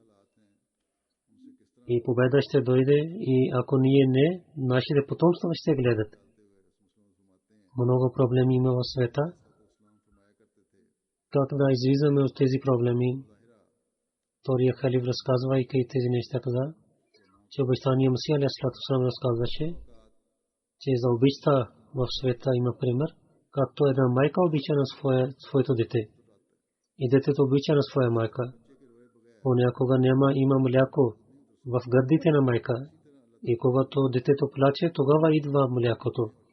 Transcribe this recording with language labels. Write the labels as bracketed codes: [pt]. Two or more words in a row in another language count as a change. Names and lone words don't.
[bg] И победа ще дойде и ако ние не, нашите потомства ще гледат. Много проблеми има в света. Как да излизаме от тези проблеми? Втория халиф разказвайки тези неща каза, че обещания Масих [ar] عليه السلام [bg] разказваше, че за обичта в света има пример, както една майка обича на своето дете. И детето обича на своя майка. Понякога има мляко в гърдите на майка. И когато детето плаче, тогава идва млякото.